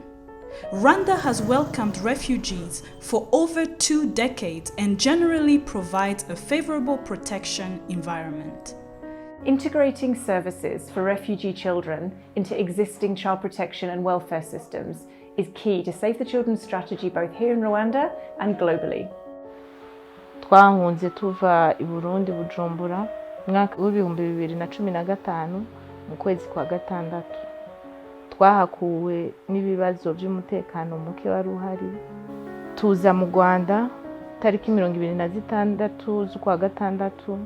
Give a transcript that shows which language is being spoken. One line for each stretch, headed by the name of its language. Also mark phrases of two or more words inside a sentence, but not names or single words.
English: Rwanda has welcomed refugees for over 2 decades and generally provides a favorable protection environment. Integrating services for refugee children into existing child protection and welfare systems is key to Save the Children's strategy both here in Rwanda and globally.
Rundi: Twahunze tuva I Burundi Bujumbura mwaka w'ibihumbi 2015 mu kwezi kwa gatandatu. Twahakuwe n'ibibazo by'umutekano muke wari uhari. Tuza mu Rwanda tariki 26 z'ukwa gatandatu.